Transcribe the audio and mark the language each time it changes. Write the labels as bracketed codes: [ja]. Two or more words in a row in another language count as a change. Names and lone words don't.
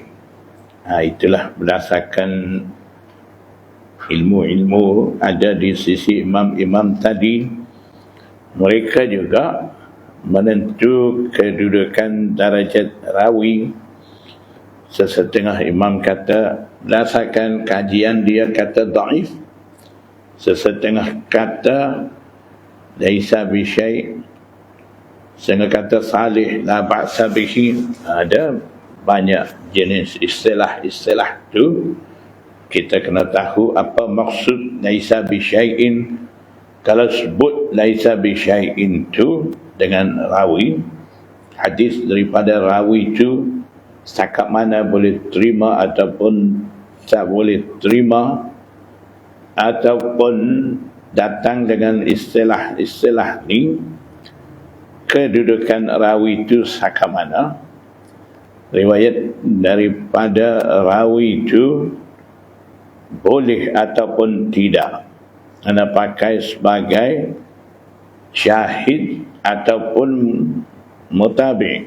[ms] Itulah berdasarkan ilmu-ilmu ada di sisi imam-imam tadi. Mereka juga menentu kedudukan darajat rawi. Sesetengah imam kata berdasarkan kajian dia kata dhaif, sesetengah kata [ar] ليس بشيء', [ms] setengah kata [ar] صالح لا بأس به. [ms] Ada banyak jenis istilah-istilah tu. Kita kena tahu apa maksud [ar] ليس بشيء. [ms] Kalau sebut [ar] ليس بشيء [ms] tu dengan rawi, hadis daripada rawi tu setakat mana boleh terima ataupun tak boleh terima, ataupun datang dengan istilah-istilah ni, kedudukan rawi itu setakat mana, riwayat daripada rawi itu boleh ataupun tidak anda pakai sebagai syahid ataupun mutabi'.